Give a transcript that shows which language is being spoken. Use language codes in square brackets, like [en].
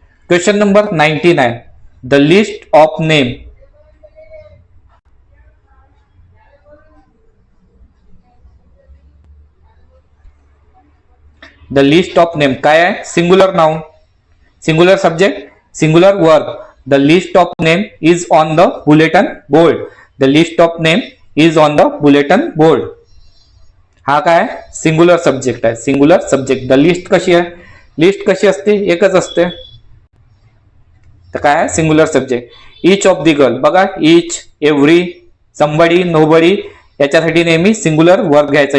[en] Question number 19 आहे the list of name. [mr] The list of name काय आहे singular noun, singular subject, singular verb. [en] The list of name is on the bulletin board. The list of name is on the bulletin board. [mr] हा काय singular subject आहे, singular subject. The list कशी आहे, list कशी असते एकच असते, तर काय आहे singular subject. [en] each of the girl [mr] बघा इच, एव्हरी, समबडी, नोबडी याच्यासाठी नेहमी सिंगुलर वर्ब घ्यायचा.